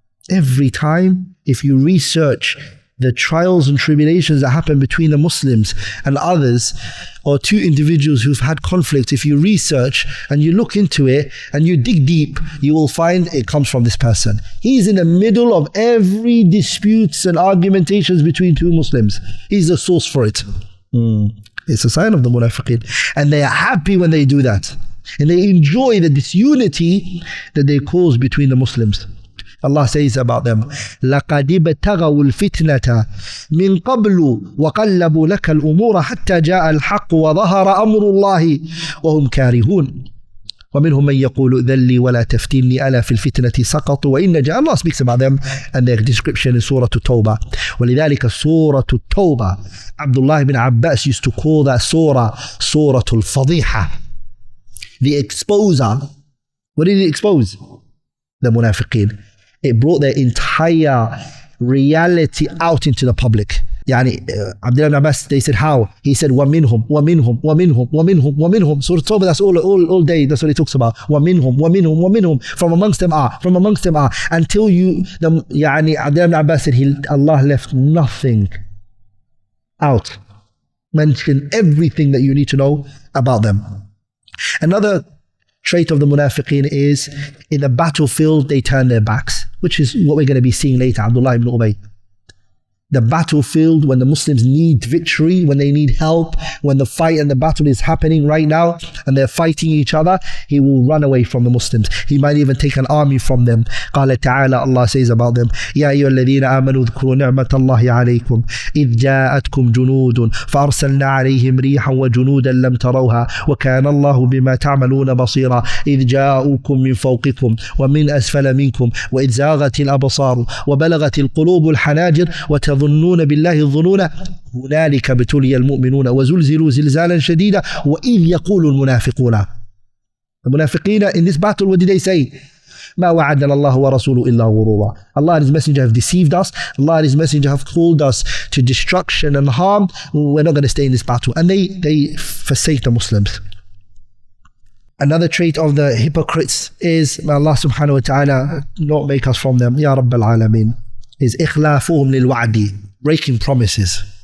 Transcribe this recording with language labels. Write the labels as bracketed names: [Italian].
[English] Every time, if you research the trials and tribulations that happen between the Muslims and others, or two individuals who've had conflict, if you research and you look into it and you dig deep, you will find it comes from this person. He's in the middle of every disputes and argumentations between two Muslims. He's the source for it. It's a sign of the munafiqeen. And they are happy when they do that. And they enjoy the disunity that they cause between the Muslims. Allah says about them, [Arabic] لَقَدِ ابْتَغَوُا الْفِتْنَةَ مِنْ قَبْلُ وَقَلَّبُوا لَكَ الْأُمُورَ حَتَّى جَاءَ الْحَقُّ وَظَهَرَ أَمْرُ اللَّهِ وَهُمْ كَارِهُونَ وَمِنْهُمْ مَنْ يَقُولُ ذَلِّي وَلَا تَفْتِنِّي أَلَا فِي الْفِتْنَةِ سَقَطُوا وَإِنَّ جَاءَ. [English] Allah speaks about them and their description in Surah At-Tawbah. [Arabic] وَلِذَلِكَ [English] Surah At-Tawbah, Abdullah ibn Abbas used to call that surah Surah Al-Fadiha, the exposer. What did it expose? The munafiqeen. It brought their entire reality out into the public. Abdullah ibn Abbas, they said, how? He said, [Arabic] وَمِنْهُمْ وَمِنْهُمْ وَمِنْهُمْ وَمِنْهum وَمِنْهum. [English] So that's all day, that's what he talks about. [Arabic] وَمِنْهُمْ وَمِنْهُمْ وَمِنْهum. [English] From amongst them are, from amongst them are. Until Abdullah ibn Abbas said, Allah left nothing out. Mentioned everything that you need to know about them. Another trait of the munafiqeen is, in the battlefield, they turn their backs, which is what we're going to be seeing later, Abdullah ibn Ubay. The battlefield, when the Muslims need victory, when they need help, when the fight and the battle is happening right now and they're fighting each other, he will run away from the Muslims. He might even take an army from them. [Arabic] قال تعالى, [English] Allah says about them, [Arabic] يا أيها الذين آمنوا اذكروا نعمة الله عليكم إذ جاءتكم جنود فأرسلنا عليهم ريحا وجنودا لم تروها وكان الله بما تعملون بصيرا إذ جاءوكم من فوقكم ومن أسفل منكم وإذ زاغت الأبصار وبلغت القلوب الحناجر وتظنون بالله الظنون هنالك ابتلي المؤمنون وزلزلوا زلزالا شديدا وإذ يقول المنافقون. [English] The munafiqeen in this battle, what did they say? [Arabic] ما وعدنا الله ورسوله إلا غرورا. [English] Allah and His Messenger have deceived us. Allah and His Messenger have called us to destruction and harm. We're not going to stay in this battle. And they forsake the Muslims. Another trait of the hypocrites is, may Allah subhanahu wa ta'ala not make us from them, Ya Rabbal Alameen, is [Arabic] إخلافهم للوعد, [English] breaking promises.